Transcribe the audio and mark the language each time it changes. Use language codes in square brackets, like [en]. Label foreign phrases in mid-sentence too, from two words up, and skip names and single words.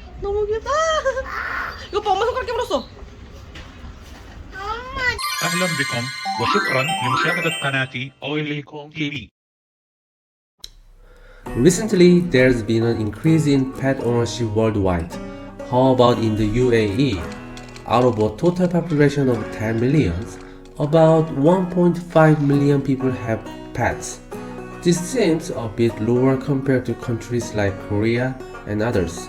[ko] 너무 귀엽다. 이거 봐, 엄마 손가락 깨물었어. [ar] أهلا بكم وشكرا لمشاهدة قناتي أويليكم تي في. [en] Recently, there's been an increase in pet ownership worldwide. How about in the UAE? Out of a total population of 10 millions, about 1.5 million people have pets. This seems a bit lower compared to countries like Korea and others.